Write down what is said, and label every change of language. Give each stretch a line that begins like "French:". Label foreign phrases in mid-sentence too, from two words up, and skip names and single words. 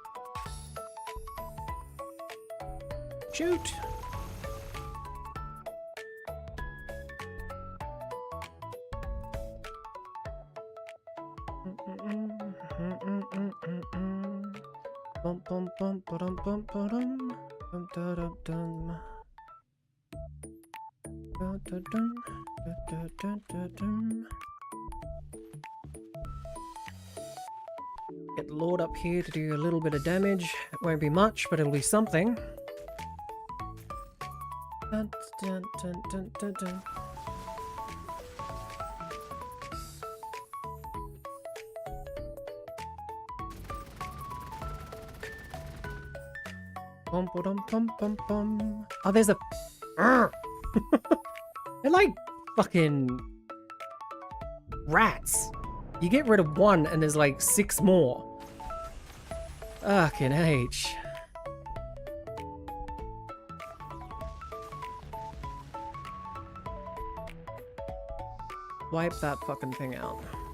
English: Shoot! Bum bum bum ba-dum bum ba-dum dum da dum dum da da dum da da da dum. Get the Lord up here to do a little bit of damage. It won't be much, but it'll be something. Dun, dun, dun, dun, dun, dun. Bum, ba-dum, bum, bum, bum. Oh, there's a... They're like fucking rats. You get rid of one and there's like 6 more. Fucking H. Wipe that fucking thing out.